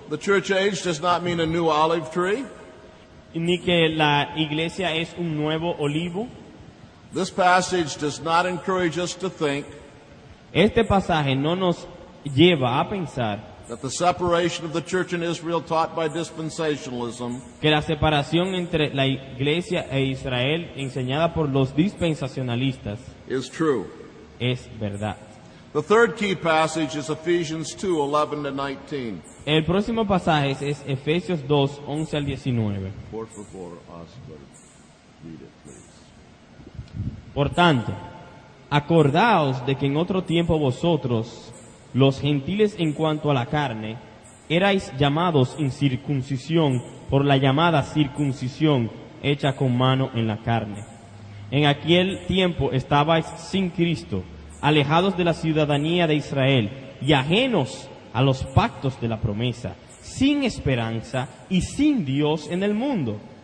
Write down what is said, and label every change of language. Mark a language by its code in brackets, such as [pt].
[en] The church age does not mean a new olive tree. [es] ni que la iglesia es un nuevo olivo. [en] This passage does not encourage us to think [es] Este pasaje no nos lleva a pensar [en] that the separation of the church in Israel taught by dispensationalism [es] que la separación entre la iglesia e Israel enseñada por los dispensacionalistas [en] is true. [es] es verdad. [en] The third key passage is Ephesians 2:11 to 19. [es] El próximo pasaje es Efesios 2, 11 al 19. Por favor, [en] Oscar, read it, please. [es] Por tanto, acordaos de que en otro tiempo vosotros, los gentiles en cuanto a la carne, erais llamados incircuncisión por la llamada circuncisión hecha con mano en la carne. En aquel tiempo estabais sin Cristo, alejados de la ciudadanía de Israel y ajenos a los pactos de la promesa, sin esperanza y sin Dios en el mundo.